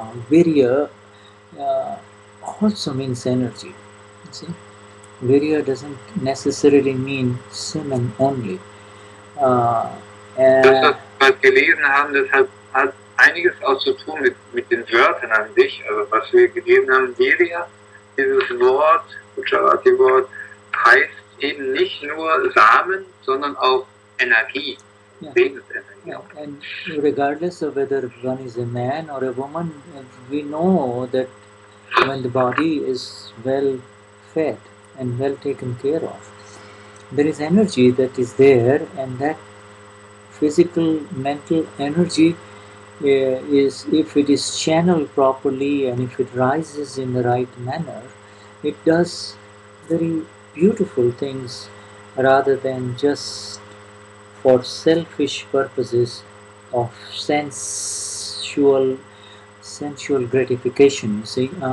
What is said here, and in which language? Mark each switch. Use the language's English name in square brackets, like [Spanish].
[English] Virya also means energy. You see, virya doesn't necessarily mean semen only. [German] Das, was wir gelesen haben, das hat einiges auch zu tun mit den Wörtern an sich. Also was wir gelesen haben, Virya, dieses Wort, Gujarati-Wort, heißt eben nicht nur Samen, sondern auch Energie. Yeah. Yeah. [English] And regardless of whether one is a man or a woman, we know that when the body is well fed and well taken care of, there is energy that is there, and that physical, mental energy is, if it is channeled properly and if it rises in the right manner, it does very beautiful things rather than just for selfish purposes of sensual gratification, you see.